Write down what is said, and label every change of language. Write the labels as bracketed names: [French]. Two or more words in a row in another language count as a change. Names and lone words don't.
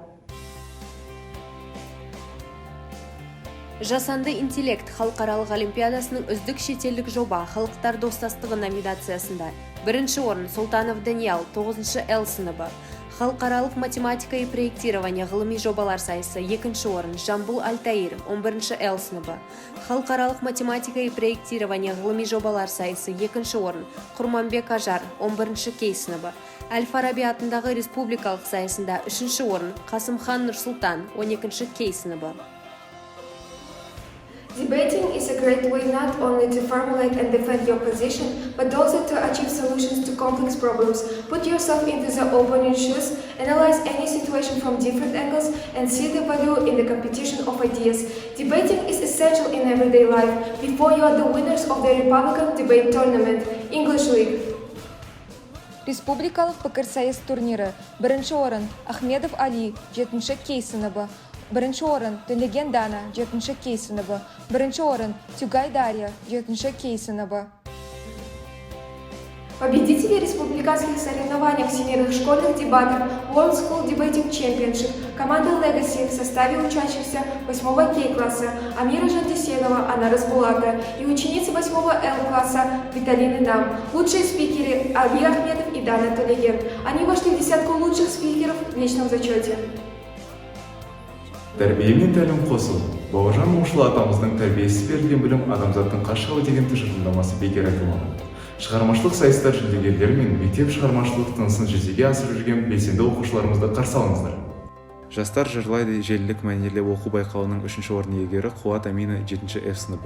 [Kazakh] Жасанды интеллект халықаралық олимпиадасының үздік шетелдік жоба халықтар достастығы номинациясында 1-ші орын Сұлтанов Даниал 9-ші Л сыныбы, Халықаралық [Russian] математика и проектирование [Kazakh] ғылыми жобалар сайысы 2-ші орын Жамбул Альтаир 11-ші Л сыныбы. Халықаралық [Russian] математика и проектирование [Kazakh] ғылыми жобалар сайысы 2-ші орын Құрманбек Ажар 11-ші Кей сыныбы. Әл-Фараби атындағы республикалық сайысында 3-ші орын Қасымхан Нұрсұлтан 12-ші Кей сыныбы. [English] Debating is a great way not only to formulate and defend your position, but also to achieve solutions to complex problems. Put yourself into the opponent's shoes, analyze any situation from different angles, and see the value in the competition of ideas. Debating is essential in everyday life. Before you are the winners of the Republican Debate Tournament, English League. [Kazakh] Республикалық пікірсайыс турнирі. 1-ші орын Ахмедов Али, 7-ші Кей сыныбы. 1-ші орын Төлеген Дана, 7-ші Кей сыныбы. 1-ші орын Тюгай Дарья, 7-ші Кей сыныбы. [Russian] Победители республиканских соревнований всемирных школьных дебатов World School Debating Championship команда Legacy в составе учащихся 8-го Кей-класса Амира Жантесенова, Анна Разбулата и ученицы 8-го Л-класса Виталины Нам. Лучшие спикеры Али Ахмедов и Дана Төлеген. Они вошли в десятку лучших спикеров в личном зачете. [Kazakh] Тәрбие мен тәлім қосу. Бауыржан Момышұлы атамыздың тәрбиесіз берілген білім адамзаттың қашығы деген тұжырымдамасы бекер айтылмаған. Шығармашылық сайыстар жүлдегерлері мен мектеп шығармашылық тынысын жүзеге асырып жүрген белсенді оқушыларымызды қарсы алыңыздар. Жастар жырлайды желілік мәнерлі оқу байқауының 3-ші орын иегері Қуат Амина 7-ші Ф сыныбы.